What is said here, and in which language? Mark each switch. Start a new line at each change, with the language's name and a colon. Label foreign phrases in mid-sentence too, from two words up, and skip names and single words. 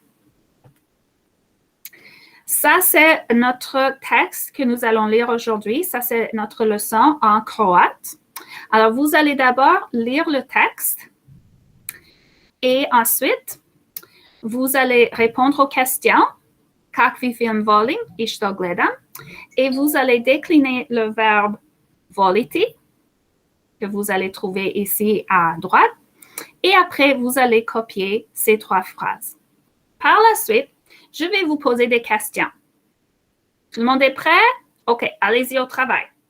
French: Ça, c'est notre texte que nous allons lire aujourd'hui. Ça, c'est notre leçon en croate. Alors, vous allez d'abord lire le texte et ensuite, vous allez répondre aux questions.
Croatian: Kakvi film volim i što gledam.
French: Et vous allez décliner le verbe voliti que vous allez trouver ici à droite. Et après, vous allez copier ces 3 phrases. Par la suite, je vais vous poser des questions. Tout le monde est prêt? OK, allez-y au travail.